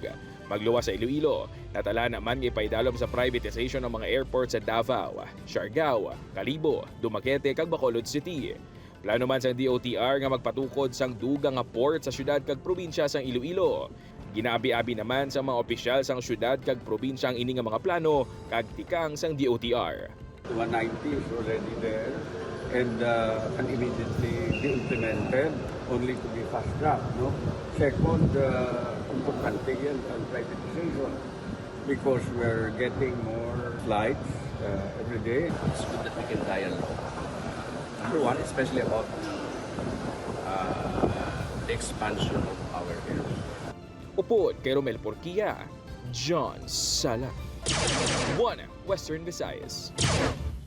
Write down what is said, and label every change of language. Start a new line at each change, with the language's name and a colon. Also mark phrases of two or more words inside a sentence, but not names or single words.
Hiligaynon: Magluwas sa Iloilo, natala naman nga ipaidalom sa privatization ng mga airport sa Davao, Siargao, Kalibo, Dumaguete kag Bacolod City. Plano man sang DOTR nga magpatukod sang dugang nga port sa syudad kag probinsya sang Iloilo. Ginaabi-abi naman sa mga opisyal sang syudad kag probinsya ang ini nga mga plano kag tikang sang DOTR.
English: 190 is already there and immediately be implemented only to be fast-tracked. No? Second,
Filipino: importante yan ang privatization
English: because we're getting more flights every day. It's good that we can dialogue. Number one, especially about the expansion of our airport.
Hiligaynon: Upod kay Romel Porquia, John Sala, One Western Visayas.